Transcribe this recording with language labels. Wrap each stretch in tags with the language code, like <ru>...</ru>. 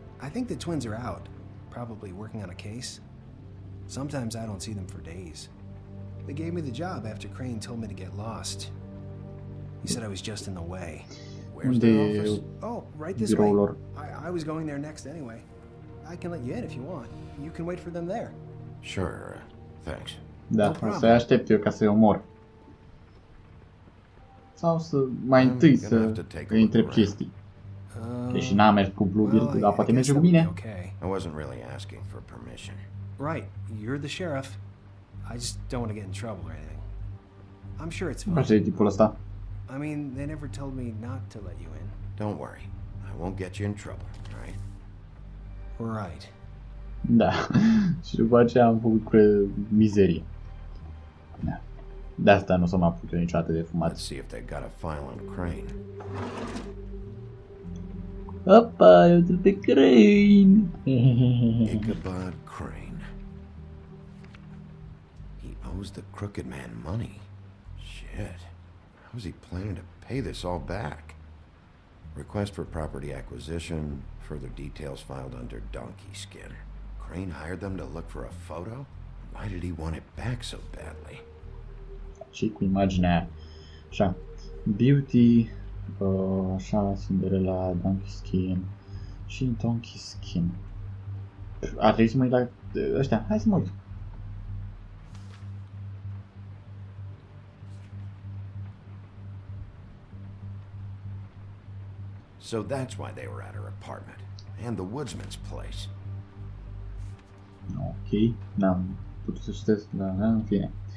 <en>I think the twins are out, probably working on a case. Sometimes I don't see them for days. They gave me the job after Crane told me to get lost. He said I was just in the way. Where's the office? Oh, right this way. I was going there next anyway. I can let you in if you want. You can wait for them there. Sure, thanks.</en> <ro>Da, o să aștept eu ca să-i omor. Sau să mai întâi să îi întreb chestii. Deși n-am mers cu Bluebeard, dar poate merge cu mine.</ro> <en>I wasn't really asking for permission. Right, you're the sheriff. I just don't want to get in trouble or anything. I'm sure it's fine.</en> <ro>Așa e tipul ăsta.</ro> <en>I mean, they never told me not to let you in. Don't worry. I won't get you in trouble, right? Right.</en> <ro>Da. Și după aceea am făcut mizerie. Da. De asta nu o să mă apuc eu niciodată de fumat.</ro> <en>Let's see if they got a file on Crane.</en> <ro>Opa, eu sunt pe Crane.</ro> <en>Ichabod Crane. He owes the crooked man money. Shit. How is he planning to pay this all back? Request for property acquisition. Further details filed under donkey skin. Crane hired them to look for a photo? Why did he want it back so badly?</en> <ro>Și cu imaginea aia. Așa. Beauty. Așa, Cinderella, donkey skin. Și donkey skin. Ar trebui să mă uit la ăștia. Hai să mă uit.</ro> <en>So that's why they were at her apartment. And the woodsman's place.</en> <ro>Ok, n-am putut să citesc, dar în fine.</ro>